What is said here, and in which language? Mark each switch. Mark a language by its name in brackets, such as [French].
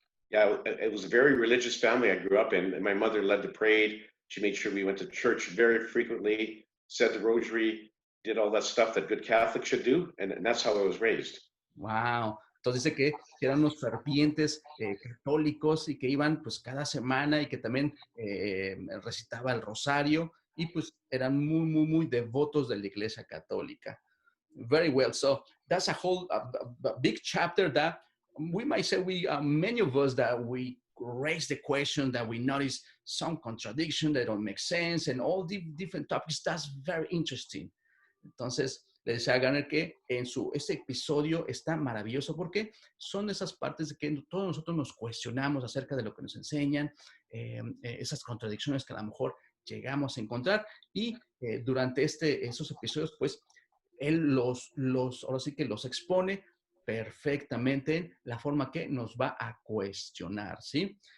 [English] Yeah, it was a very religious family I grew up in. And my mother led the parade. She made sure we went to church very frequently, said the rosary, did all that stuff that good Catholics should do. And that's how I was raised. Wow. [Spanish] Entonces dice que eran unos fervientes católicos y que iban pues cada semana y que también recitaba el rosario y pues eran muy devotos de la Iglesia Católica. [English] Very well. So that's a whole a big chapter that we might say many of us that we raise the question, that we notice some contradiction that don't make sense and all the different topics. That's very interesting. [Spanish] Entonces, le decía a Garner que este episodio está maravilloso porque son esas partes de que todos nosotros nos cuestionamos acerca de lo que nos enseñan, esas contradicciones que a lo mejor llegamos a encontrar y durante esos episodios, pues, él ahora sí que los expone perfectamente en la forma que nos va a cuestionar, ¿sí?